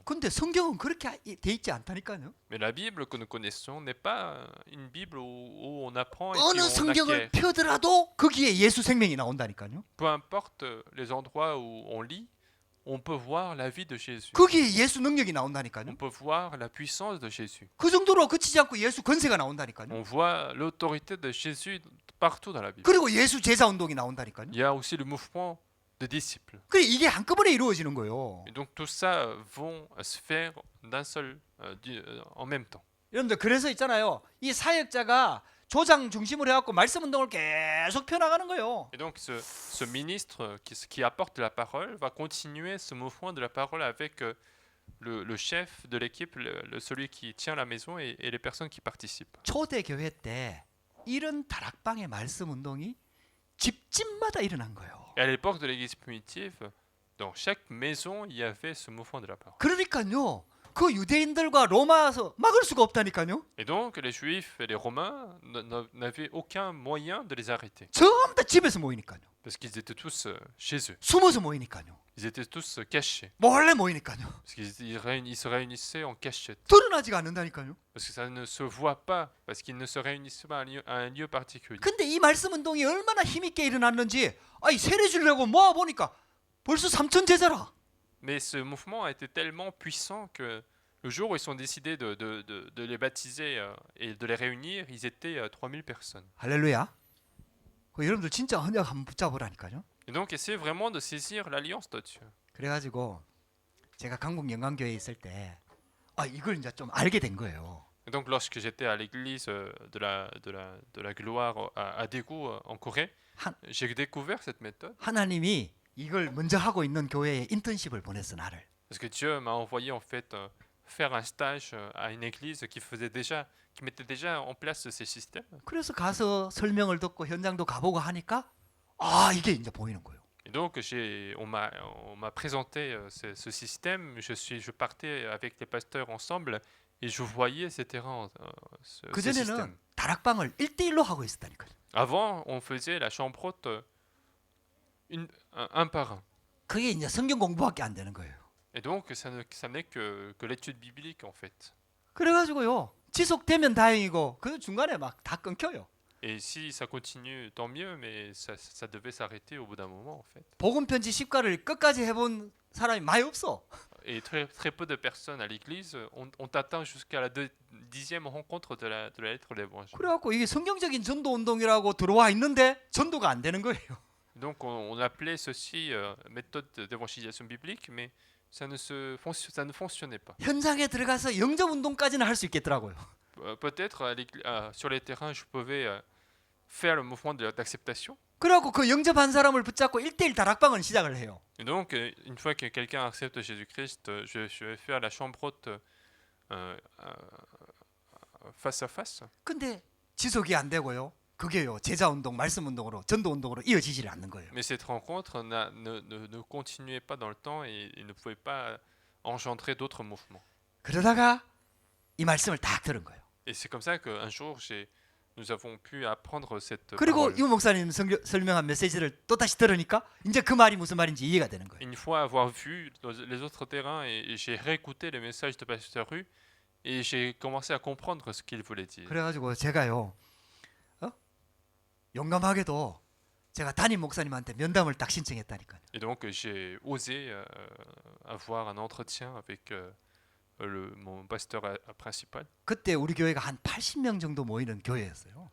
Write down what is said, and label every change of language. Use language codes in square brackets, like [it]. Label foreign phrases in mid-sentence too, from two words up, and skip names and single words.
[ko] 근데 성경은 그렇게 돼 있지 않다니까요. [fr] Mais la Bible que nous connaissons n'est pas une Bible où on apprend et [ko] 어느 [fr] puis on [ko] 성경을 [fr] acquiert. [ko] 펴더라도 거기에 예수 생명이 나온다니까요. [fr] Peu importe les endroits où on lit, on peut voir la vie de Jésus. [ko] 거기에 예수 능력이 [fr] On [ko] 나온다니까요. [fr] peut voir la puissance de Jésus. [ko] 그 정도로 그치지 않고 예수 권세가 나온다니까요. [fr] On voit l'autorité de Jésus partout dans la Bible. [ko] 그리고 예수 제자 운동이 나온다니까요. [fr] Il y a aussi le mouvement de disciples. [ko] 그래 이게 한꺼번에 이루어지는 거예요. [fr] Et donc tout ça vont se faire en même temps. [ko] 여러분들 그래서 있잖아요. 이 사역자가 조장 중심으로 해갖고 말씀 운동을 계속 펴나가는 거예요. [fr] Et donc ce ministre qui apporte la parole va continuer ce mouvement de la parole avec le chef de l'équipe, celui qui tient la maison et les personnes qui participent. [ko] 초대 교회 때 이런 다락방의 말씀 운동이 집집마다 일어난 거예요. [fr] Et à l'époque de l'église primitive, dans chaque maison, il y avait ce mouvement de la parole. [ko] 그러니까요. 그 유대인들과 로마서 막을 수가 없다니까요. [fr] Et donc les Juifs et les Romains n'avaient aucun moyen de les arrêter. [ko] 전부 다 집에서 모이니까요. [fr] Parce qu'ils étaient tous chez eux. [ko] 숨어서 모이니까요. [fr] Ils étaient tous cachés. [ko] 몰래 모이니까요. [fr] Parce qu'ils se réunissaient en cachette. [ko] 드러나지가 않는다니까요. [fr] Parce que ça ne se voit pas. Parce qu'ils ne se réunissaient pas à un lieu particulier. [ko] 근데 이 말씀 운동이 얼마나 힘있게 일어났는지 세례 주려고 모아보니까 벌써 3천 제자라. [fr] Mais ce mouvement a été tellement puissant que le jour où ils sont décidés de les baptiser et de les réunir, ils étaient 3000 personnes. [ko] 할렐루야. 여러분들 진짜 언약 한번 붙잡으라니까요. [fr] Et donc essayez vraiment de saisir l'alliance de Dieu. [ko] 그래가지고 제가 강북 영광교회에 있을 때 이걸 이제 좀 알게 된 거예요. [fr] Et donc lorsque j'étais à l'église de la gloire à Daegu en Corée, j'ai découvert cette méthode. [ko] 하나님이 이걸 먼저 하고 있는 교회에 인턴십을 보냈어 나를. [fr] Parce que Dieu m'a envoyé en fait faire un stage à une église qui mettait déjà en place ces systèmes. [ko] 그래서 가서 설명을 듣고 현장도 가보고 하니까 이게 이제 보이는 거예요. [fr] Et donc on m'a présenté ce système. Je partais avec les pasteurs ensemble et je voyais ces terrains, [ko] 그 [fr] ces [ko] 전에는 [fr] systèmes. [ko] 다락방을 1대1로 하고 있었다니까요. [fr] Avant, on faisait la chambre haute un par un. [ko] 그게 이제 성경 공부밖에 안 되는 거예요. [fr] Et donc ça n'est que l'étude biblique en fait. [ko] 그래가지고요 지속되면 다행이고 그 중간에 막 다 끊겨요. [fr] Et si ça continue, tant mieux, mais ça devait s'arrêter au bout d'un moment en fait. [ko] 복음 편지 10가를 끝까지 해본 사람이 많이 없어. [fr] Et très peu de personnes à l'église ont atteint jusqu'à la 10e rencontre de la lettre de l'évangile. [ko] 그래갖고 이게 성경적인 전도 운동이라고 들어와 있는데 전도가 안 되는 거예요. [fr] Donc on appelait ceci méthode d'évangélisation biblique, mais ça ne fonctionnait pas. [ko] 현장에 들어가서 영접 운동까지는 할 수 있겠더라고요. [fr] Peut-être sur les terrains, je pouvais faire le mouvement d'acceptation. [ko] 그래갖고 그 영접한 사람을 붙잡고 1대1 다락방을 시작을 해요. [fr] Et donc, une fois que quelqu'un accepte Jésus-Christ, je vais faire la chambre haute face à face. [ko] 근데 지속이 안 되고요. 그게요 제자 운동, 말씀 운동으로, 전도 운동으로 이어지질 않는 거예요. [fr] Mais cette rencontre ne continuait pas dans le temps et il ne pouvait pas engendrer d'autres mouvements. [ko] 그러다가 이 말씀을 딱 들은 거예요. [fr] Et c'est comme ça qu'un jour, nous avons pu apprendre cette [ko] 그리고 [fr] parole. [ko] 유 목사님 설명한 메시지를 또 다시 들으니까 이제 그 말이 무슨 말인지 이해가 되는 거예요. [fr] Une fois avoir vu les autres terrains et j'ai réécouté les messages de Pasteur Rue et j'ai commencé à comprendre ce qu'il voulait dire. [ko] 그래가지고 제가요 용감하게도 제가 담임 목사님한테 면담을 딱 신청했다니까요. [fr] Et donc j'ai osé avoir un entretien avec mon pasteur principal. [ko] 그때 우리 교회가 한 80명 정도 모이는 교회였어요.